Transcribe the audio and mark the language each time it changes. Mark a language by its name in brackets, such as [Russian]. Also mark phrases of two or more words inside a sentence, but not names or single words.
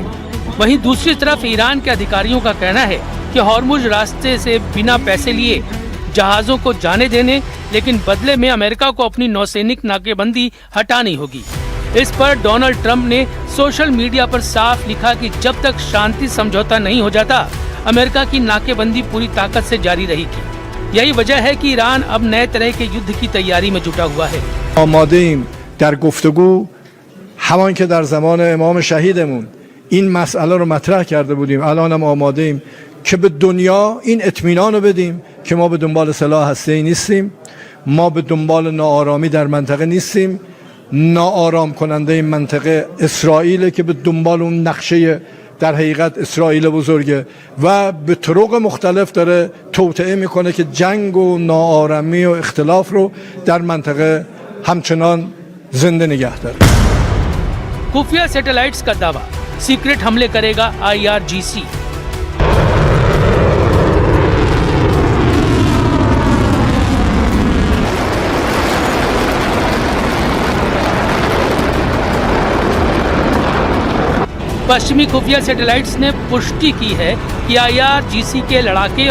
[Hindi] वहीं दूसरी तरफ ईरान के अधिकारियों का कहना है कि होर्मुज रास्ते से बिना पैसे लिए जहाजों को जाने देने, लेकिन बदले में अमेरिका को अपनी नौसैनिक नाकेबंदी हटानी होगी। इस पर डोनाल्ड ट्रंप ने सोशल मीडिया पर साफ लिखा कि जब तक शांति समझौता नहीं हो जाता, अमेरिका की नाकेबंदी पूरी ताकत से जारी रहेगी। यही वजह है कि ईरान अब नए तरह के युद्ध की तैयारी में जुटा हुआ है। [Persian] आमादेim در گفتگو همان که در زمان امام شهیدمون این مسئله رو مطرح کرده بودیم، الان هم آماده ایم که به دنیا این اطمینان رو بدیم که ما به دنبال سلاح هسته‌ای نیستیم، ما به دنبال ناآرامی در منطقه نیستیم. ناآرام کننده این منطقه اسرائیل که به دنبال اون نقشه در حقیقت اسرائیل بزرگه و به طرق مختلف داره توطئه میکنه که جنگ و ناآرامی و اختلاف رو در منطقه همچنان زنده نگه داره. [Hindi] खुफिया सैटेलाइट्स का दावा, सीक्रेट हमले करेगा IRGC। पश्चिमी खुफिया सैटेलाइट्स ने पुष्टि की है कि IRGC के लड़ाके